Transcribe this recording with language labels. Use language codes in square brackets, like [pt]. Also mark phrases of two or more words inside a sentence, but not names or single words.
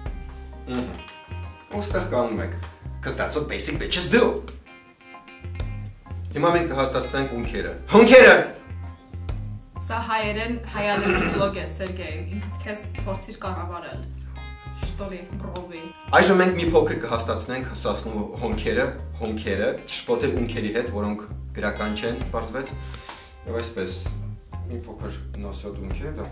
[hy] ու ստեղ կանգնում եք, [en] because that's what basic bitches do, [hy] հիմա մենք կհաստատենք ունքերը, հունքերը, սա հայերեն հայալեզու բլոգ է, Սերգեյ, ինքդ քեզ փորձիր կառավարել, [ru] штоли, брови։ [hy] Այժմ մենք մի փոքր կհաստատենք Սասնու հոնքերը, չշփոթել ունքերի հետ, որոնք գրական չեն, պարզվեց, եւ այսպես մի փոքր նոսոտ ունք է, դա։